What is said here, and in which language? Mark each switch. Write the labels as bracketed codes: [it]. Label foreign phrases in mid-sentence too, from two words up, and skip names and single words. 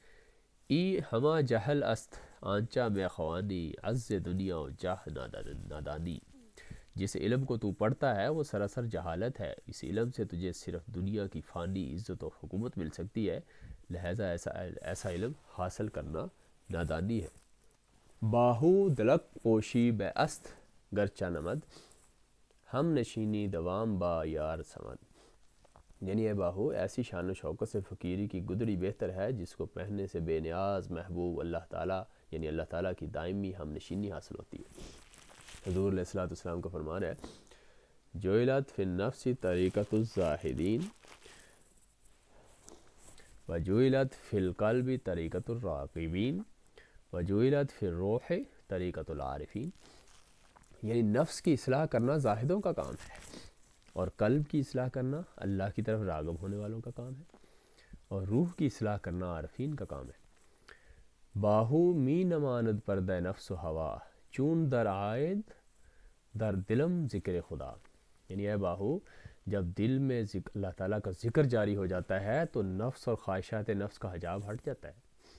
[fa] ای ہما جہل است آنچا میں خوانی، عز دنیا و جاہ نادانی، [ur] جس علم کو تو پڑھتا ہے وہ سراسر جہالت ہے، اس علم سے تجھے صرف دنیا کی فانی عزت و حکومت مل سکتی ہے، لہٰذا ایسا علم حاصل کرنا نادانی ہے۔ [fa] باہو دلک پوشی بے است گرچہ نمد، ہم نشینی دوام با یار سمد، [ur] یعنی اے باہو ایسی شان و شوکت سے فقیری کی گدڑی بہتر ہے جس کو پہننے سے بے نیاز محبوب اللہ تعالیٰ یعنی اللہ تعالیٰ کی دائمی ہم نشینی حاصل ہوتی ہے۔ حضور علیہ السلام کا فرمان ہے [ar] جعلت فی النفس طریقۃ الزاہدین وجعلت فی القلب طریقۃ الراغبین وجعلت فی الروح طریقۃ العارفین، [ur] یعنی نفس کی اصلاح کرنا زاہدوں کا کام ہے اور قلب کی اصلاح کرنا اللہ کی طرف راغب ہونے والوں کا کام ہے اور روح کی اصلاح کرنا عارفین کا کام ہے۔ [fa] باہو می نماند پردہ نفس و ہوا، چون در آید در دلم ذکر خدا، [ur] یعنی اے باہو جب دل میں اللہ تعالیٰ کا ذکر جاری ہو جاتا ہے تو نفس اور خواہشات نفس کا حجاب ہٹ جاتا ہے۔